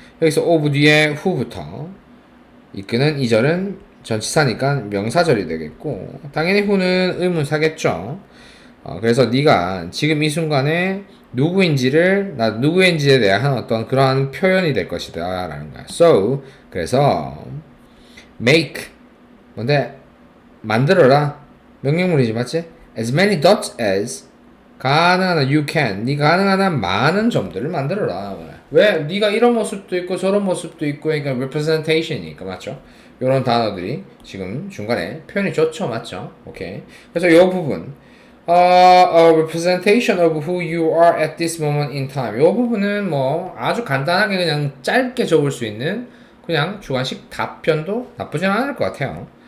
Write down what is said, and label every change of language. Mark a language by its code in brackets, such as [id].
[ko] 여기서 of 뒤에 who부터 이끄는 이 절은 전치사니까 명사절이 되겠고 당연히 who는 의문사겠죠. 그래서 네가 지금 이 순간에 누구인지에 대한 어떤 그러한 표현이 될 것이다 라는 거야. So 그래서 make 뭔데? 만들어라. 명령문이지, 맞지? [en] As many dots as 가능한 you can. [ko] 네 가능한 한 많은 점들을 만들어라. 왜? 네가 이런 모습도 있고 저런 모습도 있고 그러니까 representation이니까, 맞죠? 이런 단어들이 지금 중간에 표현이 좋죠, 맞죠? 오케이. 그래서 이 부분 [en] a representation of who you are at this moment in time. [ko] 이 부분은 뭐 아주 간단하게 그냥 짧게 적을 수 있는 그냥 주관식 답변도 나쁘진 않을 것 같아요.